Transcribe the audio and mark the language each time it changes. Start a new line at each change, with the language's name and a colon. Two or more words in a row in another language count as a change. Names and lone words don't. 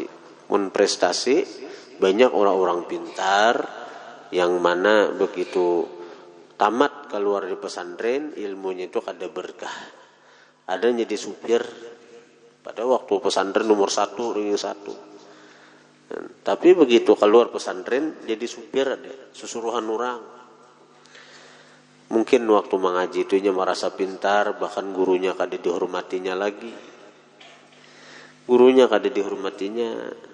Indonesian: Mun prestasi, banyak orang-orang pintar yang mana begitu tamat keluar di pesantren, ilmunya itu kada berkah. Ada yang jadi supir pada waktu pesantren nomor 1, ranking 1. Tapi begitu keluar pesantren jadi supir, ada susuruhan orang. Mungkin waktu mengaji itunya merasa pintar, bahkan gurunya kada dihormatinya lagi. Gurunya kada dihormatinya.